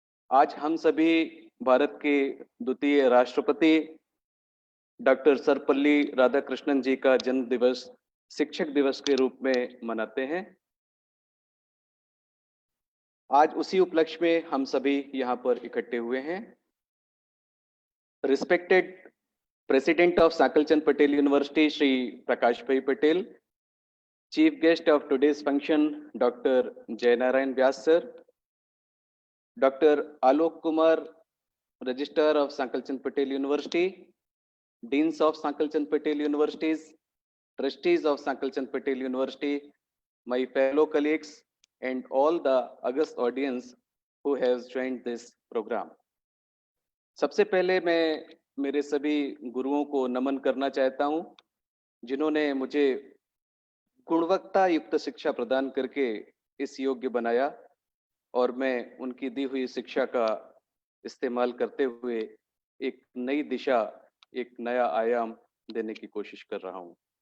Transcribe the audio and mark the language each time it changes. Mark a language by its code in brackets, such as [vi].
[hi] आज हम सभी भारत के द्वितीय राष्ट्रपति डॉक्टर सर्वपल्ली राधाकृष्णन जी का जन्म दिवस शिक्षक दिवस के रूप में मनाते हैं। आज उसी उपलक्ष्य में हम सभी यहाँ पर इकट्ठे हुए हैं। [en] Respected President of Sakalchand Patel University, Shri Prakash Bhai Patel, Chief Guest of today's function, Dr. Jayanarayan Vyas Sir, Dr. Alok Kumar, Registrar of Sakalchand Patel University, Deans of Sakalchand Patel Universities, Trustees of Sakalchand Patel University, my fellow colleagues, and all the august audience who has joined this program. [hi] सबसे पहले मैं मेरे सभी गुरुओं को नमन करना चाहता हूं जिन्होंने मुझे गुणवत्ता युक्त शिक्षा प्रदान करके इस योग्य बनाया और मैं उनकी दी हुई शिक्षा का इस्तेमाल करते हुए एक नई दिशा, एक नया आयाम देने की कोशिश कर रहा हूं।